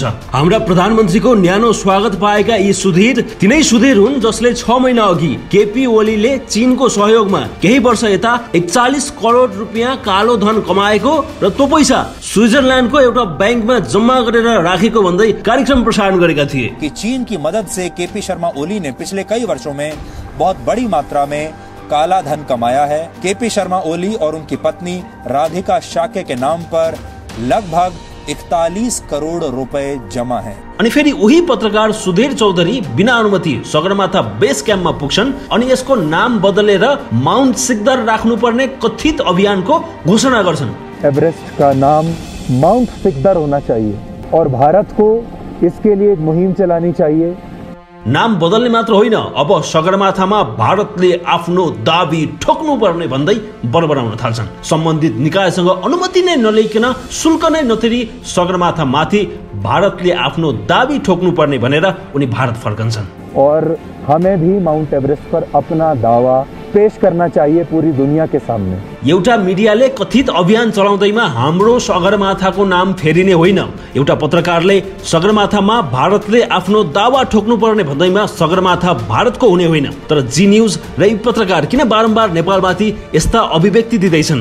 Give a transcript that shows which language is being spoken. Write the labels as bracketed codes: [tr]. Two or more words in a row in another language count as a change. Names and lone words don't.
[ne] हाम्रा प्रधानमन्त्रीको न्यानो स्वागत पाएका यी सुधीर तिनै सुधीर हुन् जसले 6 महिना अघि केपी ओलीले चीनको सहयोगमा केही वर्ष यता 41 करोड रुपियाँ कालो धन कमाएको र त्यो पैसा स्विजरल्यान्डको एउटा बैंकमा जम्मा गरेर राखेको भन्दै कार्यक्रम प्रसारण गरेका थिए [hi] कि चीन की मदद से केपी शर्मा ओली ने पिछले कई वर्षों में बहुत बड़ी मात्रा में काला धन कमाया है। केपी शर्मा ओली और उनकी पत्नी राधिका शाक्य के नाम पर लगभग 41 करोड़ रुपए जमा है। [ne] अनि फेरि उही पत्रकार सुधीर चौधरी बिना अनुमति सगरमाथा बेस क्याम्पमा पुग्छन् अनि यसको नाम बदलेर माउन्ट सिकदार राख्नुपर्ने कथित अभियानको घोषणा गर्छन्। [hi] एभरेस्ट का नाम माउंट सिकदार होना चाहिए और भारत को इसके लिए एक मुहिम चलानी चाहिए। [ne] नाम बदल्ने मात्र होइन, अब सगरमाथामा भारतले आफ्नो दाबी ठोक्नु पर्ने भन्दै बरबराउन थाल्छन्। सम्बन्धित निकायसँग अनुमति नै नलिकन शुल्क नै नतिरी सगरमाथा माथि भारतले आफ्नो दाबी ठोक्नु पर्ने भनेर उनी भारत फर्कन्छन्। [hi] और हमें भी माउंट एभरेस्ट पर अपना दावा पेश करना चाहिए पूरी दुनिया के सामने। [ne] एउटा मिडियाले कथित अभियान चलाउँदैमा हाम्रो सगरमाथाको नाम फेरिने होइन। एउटा पत्रकारले सगरमाथामा भारतले आफ्नो दावा ठोक्नु पर्ने भन्दैमा सगरमाथा भारतको हुने होइन। तर जी न्यूज र यी पत्रकार किन बारम्बार नेपालमाथि यस्ता अभिव्यक्ति दिँदैछन्?